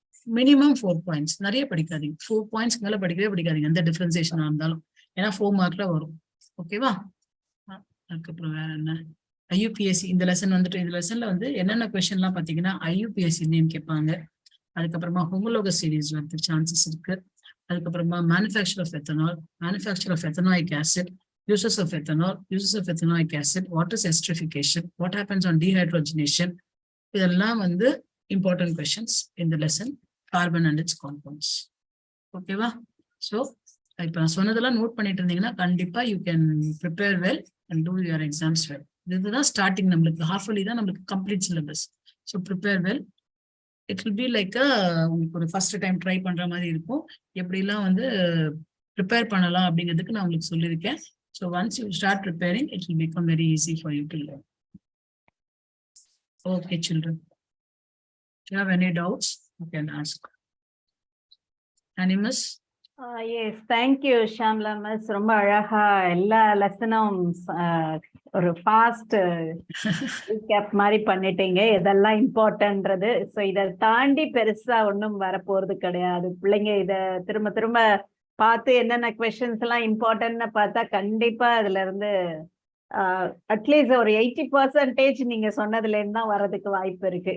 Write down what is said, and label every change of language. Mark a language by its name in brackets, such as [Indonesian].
[Tamil] Minimum 4 points. நிறைய படிக்காதீங்க. 4 பாயிண்ட்ஸ்க்கு மேல படிக்கவே படிக்காதீங்க எந்த டிஃபரன்சியேஷனா இருந்தாலும். ஏன்னா 4 மார்க்ல வரும். ஓகேவா? அதுக்கப்புறம் வேற என்ன, IUPAC. இந்த லெசன் வந்துட்டு, இந்த லெசன்ல வந்து என்னென்ன கொஸ்டின்லாம் பாத்தீங்கன்னா IUPAC நேம் கேட்பாங்க. அதுக்கப்புறமா ஹோமோலோகஸ் சீரீஸ் வந்து சான்சஸ் இருக்கு. [English] அதுக்கப்புறமா manufacture of ethanol, manufacture of ethanoic acid, uses of ethanol, uses of ethanoic acid, what is esterification, what happens on dehydrogenation. இதெல்லாம் வந்து important questions in the lesson, carbon and its compounds. ஓகேவா? [Tamil] So இப்போ நான் சொன்னதெல்லாம் note பண்ணிட்டு இருந்தீங்கன்னா கண்டிப்பா [English] you can prepare well and do your exams well. [Tamil] இதுதான் ஸ்டார்டிங். நம்மளுக்கு ஹாஃப் இயர்லி தான் நம்மளுக்கு complete syllabus. [English] So prepare well. It will be like உங்களுக்கு ஒரு first time try [Tamil] பண்ற மாதிரி இருக்கும். எப்படிலாம் வந்து ப்ரிப்பேர் பண்ணலாம் அப்படிங்கிறதுக்கு நான் உங்களுக்கு சொல்லியிருக்கேன். [English] So once you start preparing it will become very easy for you to learn. Okay children, you have any doubts you can ask. Animus? Yes, thank you Shamla miss. [Tamil] ரொம்ப அழகா எல்லா லெசனும் ஒரு ஃபாஸ்ட் ரீகேப் மாதிரி பண்ணிட்டீங்க, எதெல்லாம் இம்பார்ட்டன்றது. ஸோ இதை தாண்டி பெருசா ஒன்றும் வரப்போறது கிடையாது. பிள்ளைங்க இதை திரும்ப திரும்ப பார்த்து என்னென்ன கொஸ்டின்ஸ் எல்லாம் இம்பார்ட்டன்ட்னு பார்த்தா கண்டிப்பா அதுல இருந்து அட்லீஸ்ட் ஒரு 80% நீங்க சொன்னதுல இருந்து தான் வர்றதுக்கு வாய்ப்பு இருக்கு.